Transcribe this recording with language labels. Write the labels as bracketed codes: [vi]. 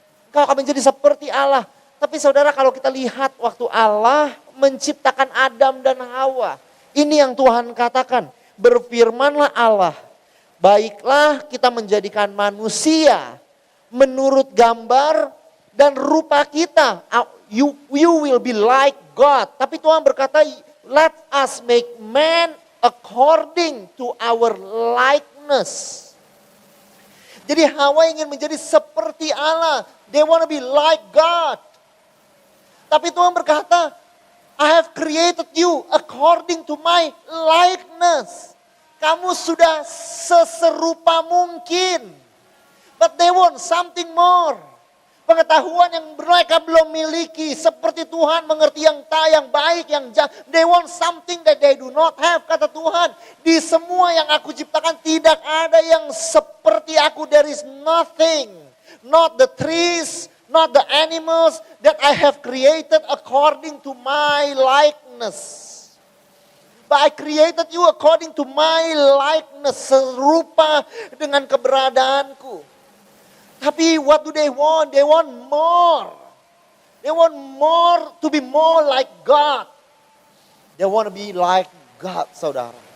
[id] Engkau akan menjadi seperti Allah. Tapi saudara, kalau kita lihat waktu Allah menciptakan Adam dan Hawa. Ini yang Tuhan katakan. Berfirmanlah Allah, baiklah kita menjadikan manusia menurut gambar dan rupa kita. [en] You will be like God. [id] Tapi Tuhan berkata, [en] let us make man according to our likeness. [id] Jadi Hawa ingin menjadi seperti Allah. [en] They want to be like God. [id] Tapi Tuhan berkata, [en] I have created you according to my likeness. [id] Kamu sudah seserupa mungkin. [en] But they want something more. [id] Pengetahuan yang mereka belum miliki. Seperti Tuhan mengerti yang baik, yang jahat. [en] They want something that they do not have. [id] Kata Tuhan, di semua yang aku ciptakan tidak ada yang seperti aku. [en] There is nothing. Not the trees, not the animals that I have created according to my likeness. But I created you according to my likeness. [id] Serupa dengan keberadaanku. Tapi [en] what do they want? They want more. They want more, to be more like God. They want to be like God, saudara.